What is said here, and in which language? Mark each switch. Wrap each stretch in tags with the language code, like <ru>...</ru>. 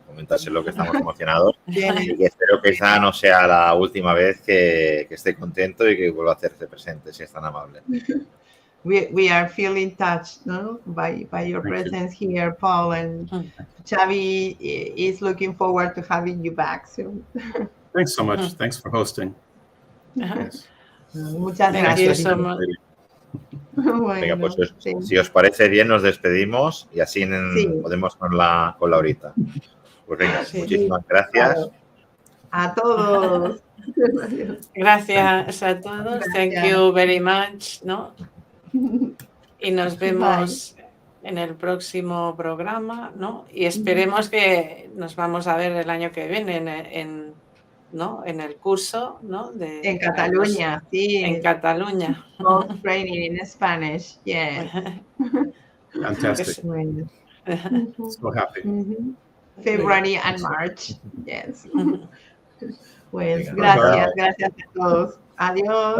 <es>Comentárselo que estamos emocionados y que espero que esa no sea la última vez que esté contento y que vuelva a hacerse presente, si es tan amable.</es> <en>We are feeling touched, no? by your presence here, Paul, and Xavi is looking forward to having you back soon. Thanks so much. Thanks for hosting. Yes.</en> <es>Muchas gracias. Bueno, venga, pues si os parece bien, nos despedimos y así podemos con Laurita. Pues venga, muchísimas gracias. Claro. A todos. Gracias a todos. Gracias.</es> <en>Thank you very much,</en> <es>¿no? Y nos vemos en el próximo programa, ¿no? Y esperemos que nos vamos a ver el año que viene ¿no? En el curso, ¿no? En Cataluña, sí. En Cataluña.</es> <en>Both training in Spanish, yes. Fantastic.</en> <es>Bueno.</es> <en>So happy. February and March, yes.</en> <es>Pues Venga, gracias a todos. Adiós.</es>